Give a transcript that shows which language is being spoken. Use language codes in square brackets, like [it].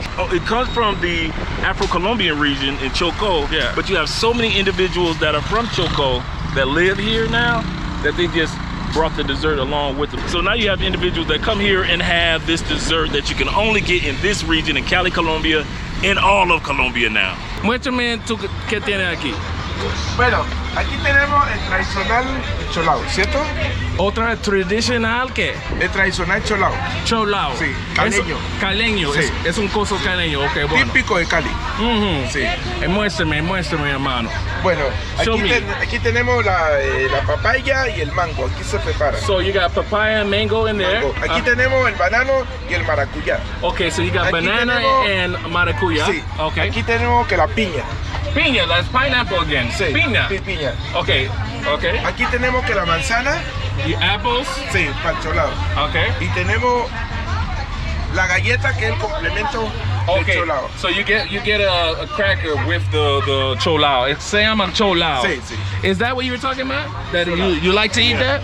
[en] Oh, it comes from the Afro-Colombian region in Choco, Yeah. but you have so many individuals that are from Choco that live here now that they just brought the dessert along with them. So now you have individuals that come here and have this dessert that you can only get in this region, in Cali, Colombia, in all of Colombia now. [es] Muéstrame tú qué tienes aquí. Bueno, aquí tenemos el tradicional cholao, ¿cierto? Otra tradicional que El tradicional cholao, cholao. Sí, caleño. Caleño, Sí. es un coso caleño. Ok, bueno. típico de Cali. Ujú. Sí. Muéstrame, hermano. Bueno, [en] Show me. [es] aquí tenemos la papaya y el mango, aquí se prepara. [en] So you got papaya and mango in there. [es] Mango. Aquí tenemos el banano y el maracuyá. [en] Okay, so you got [es] Aquí [en] banana [es] tenemos- [en] and maracuya. [es] Sí. [en] Okay. [es] Aquí tenemos que la piña. [en] Piña, that's pineapple again. [es] Sí. Piña. Piña. [en] Okay, okay. [es] Aquí tenemos que la manzana. [en] You apples. [es] Sí, para el cholao. [en] Okay. [es] Y tenemos la galleta que es el complemento del [en] Okay. [es] cholao. [en] So you get a cracker with the cholao. It [es] se llama cholao. Sí, sí. [en] Is that what you were talking about? That you like to eat that?